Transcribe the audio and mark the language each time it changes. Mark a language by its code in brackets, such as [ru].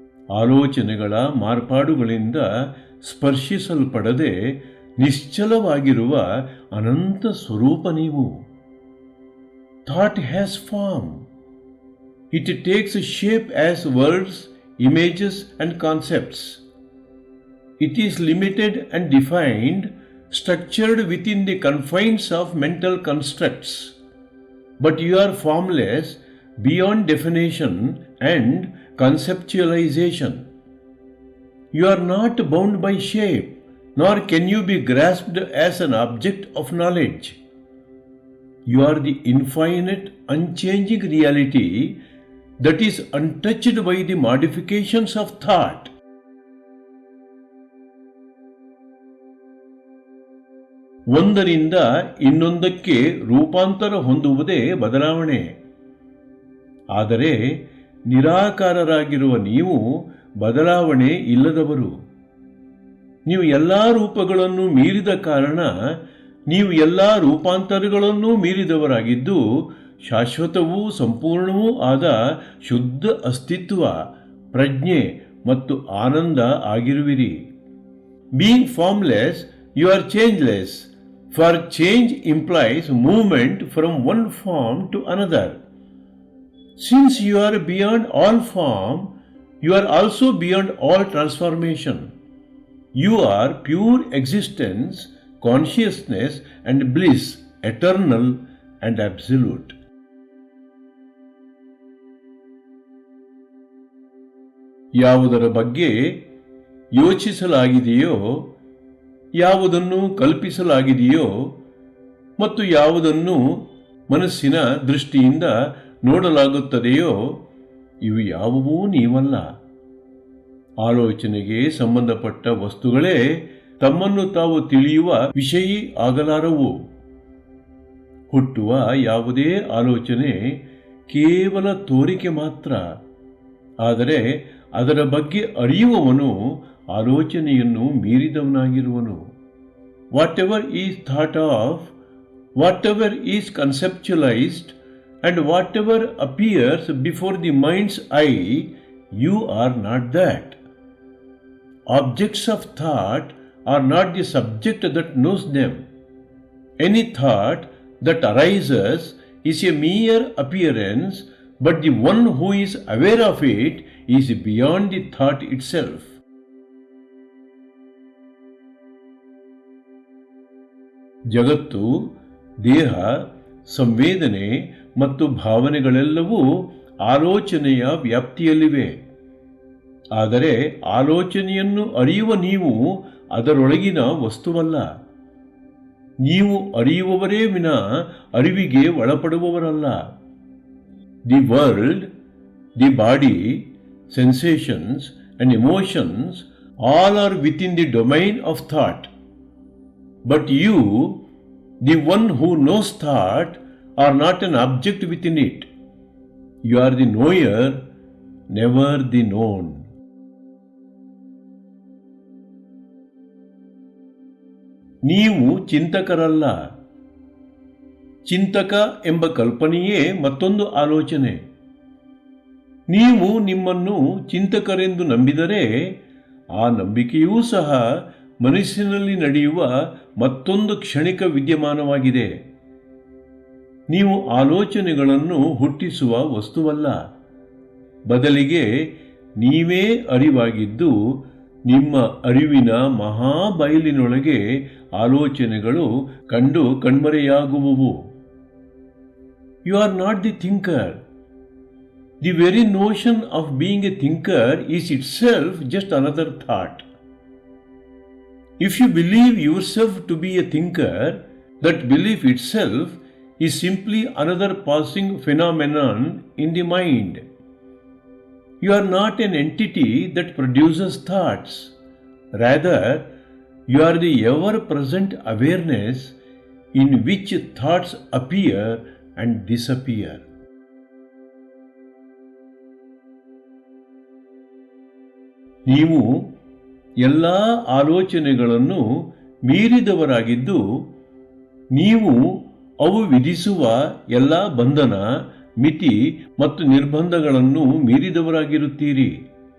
[kn] ಆಲೋಚನೆಗಳ ಮಾರ್ಪಾಡುಗಳಿಂದ ಸ್ಪರ್ಶಿಸಲ್ಪಡದೆ ನಿಶ್ಚಲವಾಗಿರುವ ಅನಂತ ಸ್ವರೂಪ ನೀವು. [en] Thought has form. It takes shape as words, images and concepts. It is limited and defined, structured within the confines of mental constructs. But you are formless beyond definition and conceptualization. You are not bound by shape, nor can you be grasped as an object of knowledge. You are the infinite, unchanging reality that is untouched by the modifications of thought. [kn] ಒಂದರಿಂದ ಇನ್ನೊಂದಕ್ಕೆ ರೂಪಾಂತರ ಹೊಂದುವುದೇ ಬದಲಾವಣೆ. ಆದರೆ ನಿರಾಕಾರರಾಗಿರುವ ನೀವು ಬದಲಾವಣೆ ಇಲ್ಲದವರು. ನೀವು ಎಲ್ಲ ರೂಪಗಳನ್ನು ಮೀರಿದ ಕಾರಣ ನೀವು ಎಲ್ಲ ರೂಪಾಂತರಗಳನ್ನೂ ಮೀರಿದವರಾಗಿದ್ದು, ಶಾಶ್ವತವೂ ಸಂಪೂರ್ಣವೂ ಆದ ಶುದ್ಧ ಅಸ್ತಿತ್ವ, ಪ್ರಜ್ಞೆ ಮತ್ತು ಆನಂದ ಆಗಿರುವಿರಿ. [en] Being formless, you are changeless. For change implies movement from one form to another. Since you are beyond all form, you are also beyond all transformation. You are pure existence, consciousness and bliss, eternal and absolute. [kn] ಯಾವುದರ ಬಗ್ಗೆ ಯೋಚಿಸಲಾಗಿದೆಯೋ, ಯಾವುದನ್ನು ಕಲ್ಪಿಸಲಾಗಿದೆಯೋ ಮತ್ತು ಯಾವುದನ್ನು ಮನಸ್ಸಿನ ದೃಷ್ಟಿಯಿಂದ ನೋಡಲಾಗುತ್ತದೆಯೋ, ಇವು ಯಾವುವೂ ನೀವಲ್ಲ. ಆಲೋಚನೆಗೆ ಸಂಬಂಧಪಟ್ಟ ವಸ್ತುಗಳೇ ತಮ್ಮನ್ನು ತಾವು ತಿಳಿಯುವ ವಿಷಯಿ ಆಗಲಾರವು. ಹುಟ್ಟುವ ಯಾವುದೇ ಆಲೋಚನೆ ಕೇವಲ ತೋರಿಕೆ ಮಾತ್ರ. ಆದರೆ ಅದರ ಬಗ್ಗೆ ಅರಿಯುವವನು ಆಲೋಚನೆಯನ್ನು ಮೀರಿದವನಾಗಿರುವನು. [en] Whatever is thought of, whatever is conceptualized and whatever appears before the mind's eye, you are not that. Objects of thought are not the subject that knows them. Any thought that arises is a mere appearance, but the one who is aware of it is beyond the thought itself. [kn] ಜಗತ್ತು, ದೇಹ, ಸಂವೇದನೆ ಮತ್ತು ಭಾವನೆಗಳೆಲ್ಲವೂ ಆಲೋಚನೆಯ ವ್ಯಾಪ್ತಿಯಲ್ಲಿವೆ. ಆದರೆ ಆಲೋಚನೆಯನ್ನು ಅರಿಯುವ ನೀವು ಅದರೊಳಗಿನ ವಸ್ತುವಲ್ಲ. ನೀವು ಅರಿಯುವವರೇ ವಿನ ಅರಿವಿಗೆ ಒಳಪಡುವವರಲ್ಲ. [en] The world, the body, sensations and emotions all are within the domain of thought. But you, the one who knows thought, are not an object within it. You are the knower, never the known. [kn] ನೀವು ಚಿಂತಕರಲ್ಲ. ಚಿಂತಕ ಎಂಬ ಕಲ್ಪನೆಯೇ ಮತ್ತೊಂದು ಆಲೋಚನೆ. ನೀವು ನಿಮ್ಮನ್ನು ಚಿಂತಕರೆಂದು ನಂಬಿದರೆ ಆ ನಂಬಿಕೆಯೂ ಸಹ ಮನಸ್ಸಿನಲ್ಲಿ ನಡೆಯುವ ಮತ್ತೊಂದು ಕ್ಷಣಿಕ ವಿದ್ಯಮಾನವಾಗಿದೆ. ನೀವು ಆಲೋಚನೆಗಳನ್ನು ಹುಟ್ಟಿಸುವ ವಸ್ತುವಲ್ಲ. ಬದಲಿಗೆ ನೀವೇ ಅರಿವಾಗಿದ್ದು ನಿಮ್ಮ ಅರಿವಿನ ಮಹಾಬಯಲಿನೊಳಗೆ ಆಲೋಚನೆಗಳು ಕಂಡು ಕಣ್ಮರೆಯಾಗುವುವು. [en] You are not the thinker. The very notion of being a thinker is itself just another thought. If you believe yourself to be a thinker, that belief itself is simply another passing phenomenon in the mind. You are not an entity that produces thoughts. Rather, you are the ever-present awareness in which thoughts appear and disappear. [kn] ನೀವು ಎಲ್ಲ ಆಲೋಚನೆಗಳನ್ನು ಮೀರಿದವರಾಗಿದ್ದು, ನೀವು ಅವು ವಿಧಿಸುವ ಎಲ್ಲ ಬಂಧನ, ಮಿತಿ ಮತ್ತು ನಿರ್ಬಂಧಗಳನ್ನು ಮೀರಿದವರಾಗಿರುತ್ತೀರಿ.